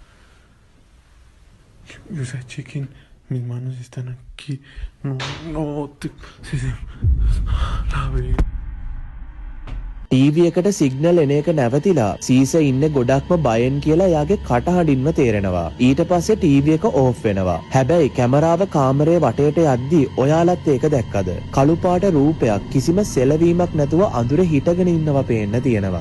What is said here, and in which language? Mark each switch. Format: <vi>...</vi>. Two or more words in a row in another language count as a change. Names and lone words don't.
<es>O sea, chequen, mis manos están aquí. No, la ve.</es> <si>ටීවී එකට සිග්නල් එන එක නැවතිලා සීස ඉන්නේ ගොඩක්ම බයෙන් කියලා එයාගේ කටහඬින්ම තේරෙනවා. ඊට පස්සේ ටීවී එක ඕෆ් වෙනවා. හැබැයි කැමරාව කාමරේ වටේට යද්දී ඔයාලත් ඒක දැක්කද? කළු පාට රූපයක් කිසිම සෙලවීමක් නැතුව අඳුරේ හිටගෙන ඉන්නවා පේන්න තියෙනවා.</si>